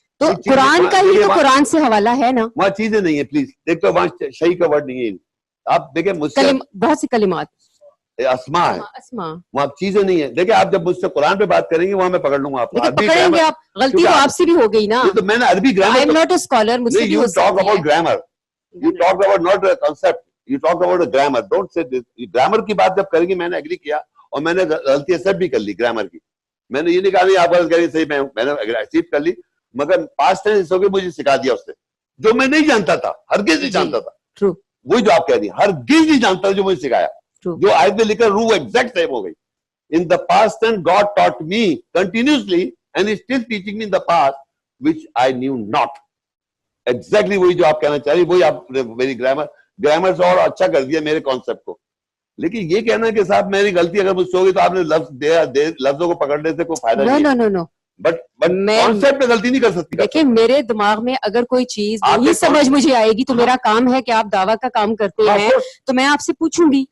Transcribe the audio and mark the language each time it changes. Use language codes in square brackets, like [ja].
[ur] تو قرآن کا ہی تو قرآن سے حوالہ ہے نا. وہاں چیزیں نہیں ہیں, پلیز دیکھ تو وہاں شہی کا ورڈ نہیں ہے. آپ دیکھیں مجھ سے بہت سی کلمات اسما ہے, وہاں چیزیں نہیں ہیں. دیکھیں آپ جب مجھ سے قرآن پہ بات کریں گے وہاں میں پکڑ لوں گا آپ کو. پکڑیں گے آپ, غلطی تو آپ سے بھی ہو گئی نا. تو میں نے عربی grammar, [en] I am not a scholar, [ur] مجھ سے بھی ہو سکتی ہے. [en] You talk about grammar, you talk about not a concept, you talk about a grammar. Don't say this. [ur] Grammar کی بات جب کریں گے, میں نے ایگری کیا اور میں نے غلطی ایکسپٹ بھی کر لی گرامر کی. میں نے یہ نہیں کہا نہیں آپ غلط کریے, صحیح میں نے ایکسپٹ کر لی, مگر پاسٹ ٹینس ہو کے مجھے سکھا دیا اس نے, جو میں نہیں جانتا تھا, ہرگز نہیں جانتا تھا. وہی جو آپ کہہ رہی ہیں, ہرگز نہیں جانتا جو مجھے سکھایا, جو آیت میں لکھا روح ایگزیکٹ سیم ہو گئی. [en] In the past tense, God taught me continuously and is still teaching me in the past which I knew not. [ur] Exactly وہی جو آپ کہنا چاہ رہی, وہی آپ میری گرامر سے اور اچھا کر دیا میرے کانسیپٹ کو. لیکن یہ کہنا کہ صاحب میری غلطی اگر مجھ سے ہوگی تو آپ نے لفظوں کو پکڑنے سے کوئی فائدہ نہیں ہے. بٹ کانسیپٹ میں غلطی نہیں کر سکتی. دیکھیں میرے دماغ میں اگر کوئی چیز نہیں سمجھ مجھے آئے گی تو میرا کام ہے کہ آپ دعویٰ کا کام کرتے ہیں تو میں آپ سے پوچھوں گی.